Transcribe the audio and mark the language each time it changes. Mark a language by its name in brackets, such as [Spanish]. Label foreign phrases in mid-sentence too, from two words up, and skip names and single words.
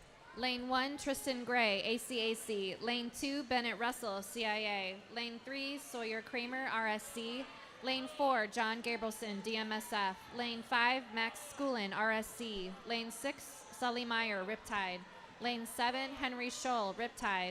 [English] Lane 1, Tristan Gray, ACAC. Lane 2, Bennett Russell, CIA. Lane 3, Sawyer Kramer, RSC. Lane 4, John Gabrielson, DMSF. Lane 5, Max Schoolin, RSC. Lane 6, Sully Meyer, Riptide. Lane 7, Henry Scholl, Riptide.